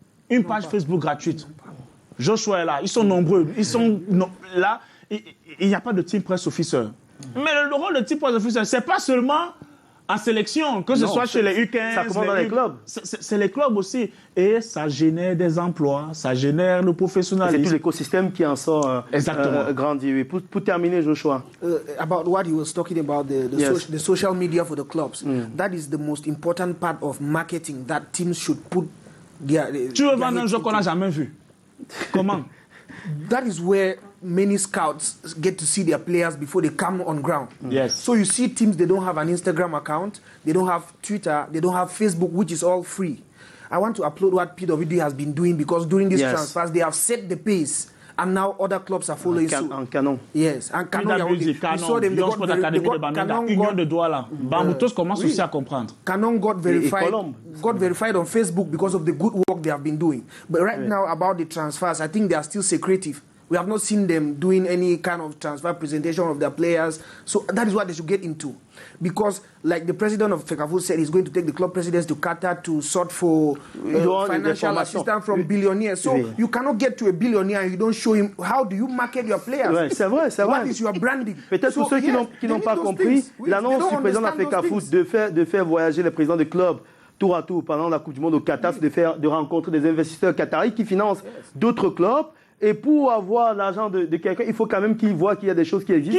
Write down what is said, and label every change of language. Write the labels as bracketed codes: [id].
[fr] Une page Facebook gratuite. Joshua est là, ils sont nombreux, ils sont là, il n'y a pas de team press officer. Mais le rôle de team press officer, c'est pas seulement en sélection, que ce soit chez les U15. Ça commence dans les clubs. C'est les clubs aussi. Et ça génère des emplois, ça génère le professionnalisme. C'est tout l'écosystème qui en sort grandi. Oui. Pour terminer, Joshua. [en] About what he was talking about, the social media for the clubs. That is the most important part of marketing that teams should put [fr] tu veux vendre un jeu qu'on n'a jamais vu. Comment? [en] That is where many scouts get to see their players before they come on ground. Yes. So you see teams, they don't have an Instagram account, they don't have Twitter, they don't have Facebook, which is all free. I want to applaud what PWD has been doing because during these transfers, they have set the pace. And now other clubs are following suit. [fr] En canon. [en] Yes, [fr] en canon. Canon, Union de Douala. Bamboutos commence aussi à comprendre. [en] Canon got verified on Facebook because of the good work they have been doing. But right now, about the transfers, I think they are still secretive. We have not seen them doing any kind of transfer presentation of their players. So that is what they should get into. Because, like the president of FECAFOOT said, he's going to take the club presidents to Qatar to sort for financial assistance from billionaires. So you cannot get to a billionaire and you don't show him how do you market your players. [fr] Ouais, c'est vrai, c'est vrai. [en] What is your branding? [fr] Peut-être pour ceux qui n'ont pas compris, l'annonce du président de la FECAFOOT de faire voyager les présidents de clubs tour à tour pendant la Coupe du Monde au Qatar, c'est de rencontrer des investisseurs qataris qui financent d'autres clubs. Et pour avoir l'argent de quelqu'un, il faut quand même qu'il voit qu'il y a des choses qui existent.